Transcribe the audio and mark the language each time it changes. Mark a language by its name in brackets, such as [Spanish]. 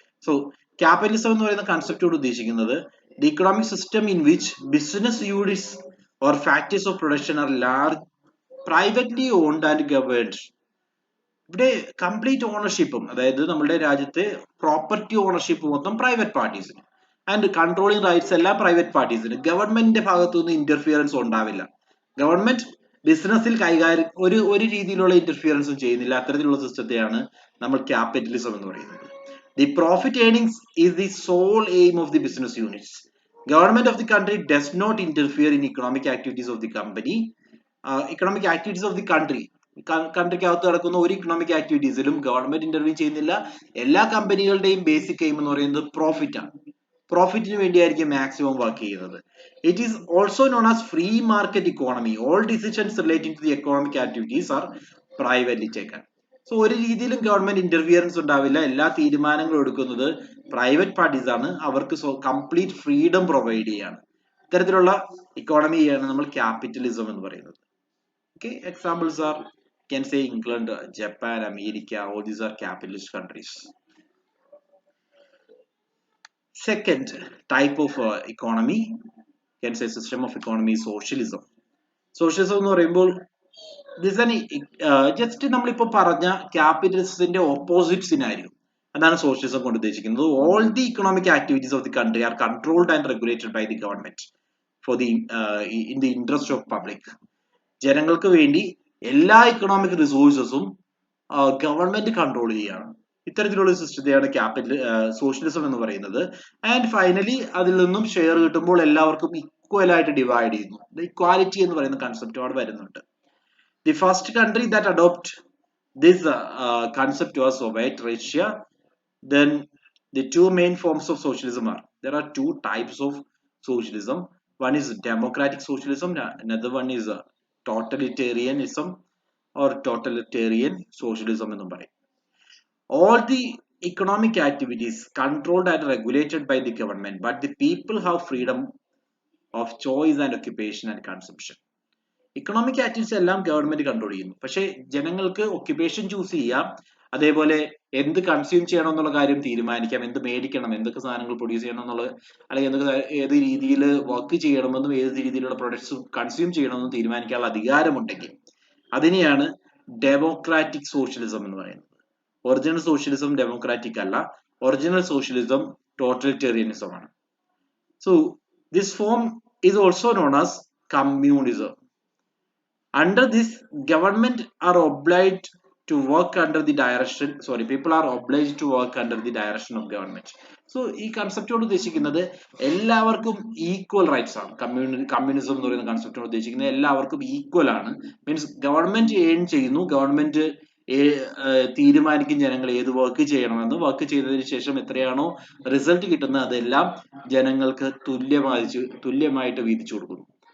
[Malayalam] So capitalism എന്ന് പറയുന്ന കൺസെപ്റ്റോട് ഉദ്ദേശിക്കുന്നത് [English] the economic system in which business units or factors of production are large, privately owned and governed. [Malayalam] ഇവിടെ complete ഓണർഷിപ്പും, അതായത് നമ്മുടെ രാജ്യത്തെ പ്രോപ്പർട്ടി ഓണർഷിപ്പ് മൊത്തം പ്രൈവറ്റ് പാർട്ടീസിന് ആൻഡ് കൺട്രോളിംഗ് റൈറ്റ്സ് എല്ലാം പ്രൈവറ്റ് പാർട്ടീസിന്. ഗവൺമെന്റിന്റെ ഭാഗത്തുനിന്ന് ഇന്റർഫിയറൻസ് ഉണ്ടാവില്ല. ഗവൺമെന്റ് ബിസിനസ്സിൽ കൈകാര്യം ഒരു രീതിയിലുള്ള ഇന്റർഫിയറൻസും ചെയ്യുന്നില്ല. അത്തരത്തിലുള്ള സിസ്റ്റത്തെയാണ് നമ്മൾ ക്യാപിറ്റലിസം എന്ന് പറയുന്നത്. [English] The profit earnings is the sole aim of the business units. Government of the country does not interfere in economic activities of the company. Economic activities of the country, [Malayalam] കൺട്രിക്കകത്ത് നടക്കുന്ന ഒരു ഇക്കണോമിക് ആക്ടിവിറ്റീസിലും ഗവൺമെന്റ് ഇന്റർവ്യൂ ചെയ്യുന്നില്ല. എല്ലാ കമ്പനികളുടെയും basic aim എന്ന് പറയുന്നത് profit ആണ്. പ്രോഫിറ്റിന് വേണ്ടിയായിരിക്കും maximum work ചെയ്യുന്നത്. [English] It is also known as free market economy. All decisions relating to the economic activities are privately taken. [Malayalam] So ഒരു രീതിയിലും ഗവൺമെന്റ് ഇന്റർഫിയറൻസ് ഉണ്ടാവില്ല. എല്ലാ തീരുമാനങ്ങളും എടുക്കുന്നത് പ്രൈവറ്റ് പാർട്ടീസ് ആണ്. അവർക്ക് കംപ്ലീറ്റ് ഫ്രീഡം പ്രൊവൈഡ് ചെയ്യാണ്. ഇത്തരത്തിലുള്ള ഇക്കോണമിയാണ് നമ്മൾ ക്യാപിറ്റലിസം എന്ന് പറയുന്നത്. [English] Okay, examples are, you can say England, Japan, America, all these are capitalist countries. Second type of economy, you can say system of economy, socialism. [Malayalam] Socialism എന്ന് പറയുമ്പോൾ [English] this an just [Malayalam] നമ്മളിപ്പോ പറഞ്ഞ ക്യാപിറ്റലിസത്തിന്റെ opposite scenario, അതാണ് socialism കൊണ്ട് ഉദ്ദേശിക്കുന്നത്. [English] All the economic activities of the country are controlled and regulated by the government for the in the interest of public. [Malayalam] ജനങ്ങൾക്ക് വേണ്ടി എല്ലാ ഇക്കണോമിക് റിസോഴ്സസും ഗവൺമെന്റ് കൺട്രോൾ ചെയ്യുകയാണ്. ഇത്തരത്തിലുള്ള സിസ്റ്റത്തെയാണ് സോഷ്യലിസം എന്ന് പറയുന്നത്. ആൻഡ് ഫൈനലി അതിൽ നിന്നും ഷെയർ കിട്ടുമ്പോൾ എല്ലാവർക്കും ഈക്വൽ ആയിട്ട് ഡിവൈഡ് ചെയ്യുന്നു. ഇക്വാലിറ്റി എന്ന് പറയുന്ന കൺസെപ്റ്റ് അവിടെ വരുന്നുണ്ട്. [English] The first country that adopt this concept was Soviet Russia. Then the two main forms of socialism are, there are two types of socialism. One is democratic socialism, another one is totalitarianism or totalitarian socialism [Malayalam] എന്ന് പറയും. [English] All the economic activities controlled and regulated by the government, but the people have freedom of choice and occupation and consumption. [Malayalam] Economic activities എല്ലാം government control ചെയ്യുന്നു. പക്ഷേ ജനങ്ങൾക്ക് occupation choose ചെയ്യാം, അതേപോലെ എന്ത് consume ചെയ്യണം എന്നുള്ള കാര്യം തീരുമാനിക്കാം, എന്ത് മേടിക്കണം, എന്തൊക്കെ സാധനങ്ങൾ പ്രൊഡ്യൂസ് ചെയ്യണം എന്നുള്ളത്, അല്ലെങ്കിൽ എന്തൊക്കെ ഏത് രീതിയിൽ വർക്ക് ചെയ്യണമെന്നും ഏത് രീതിയിലുള്ള പ്രൊഡക്ട്സ് കൺസ്യൂം ചെയ്യണമെന്നും തീരുമാനിക്കാനുള്ള അധികാരമുണ്ടെങ്കിൽ അതിനെയാണ് ഡെമോക്രാറ്റിക് സോഷ്യലിസം എന്ന് പറയുന്നത്. ഒറിജിനൽ സോഷ്യലിസം ഡെമോക്രാറ്റിക് അല്ല, ഒറിജിനൽ സോഷ്യലിസം ടോട്ടലിറ്റേറിയനിസം ആണ്. [English] So this form is also known as communism. Under this, government are obliged to work under the direction, people are obliged to work under the direction of government. [Malayalam] So ഈ concept കൊണ്ട് ഉദ്ദേശിക്കുന്നത് എല്ലാവർക്കും equal rights ആണ്. Communism എന്ന് പറയുന്ന concept കൊണ്ട് ഉദ്ദേശിക്കുന്നത് എല്ലാവർക്കും ഈക്വൽ ആണ്. മീൻസ് ഗവൺമെന്റ് ഏൺ ചെയ്യുന്നു, ഗവൺമെന്റ് തീരുമാനിക്കും ജനങ്ങൾ ഏത് വർക്ക് ചെയ്യണമെന്ന്. വർക്ക് ചെയ്തതിനു ശേഷം എത്രയാണോ റിസൾട്ട് കിട്ടുന്നത് അതെല്ലാം ജനങ്ങൾക്ക് തുല്യമായിട്ട് വീതിച്ചു കൊടുക്കുന്നു.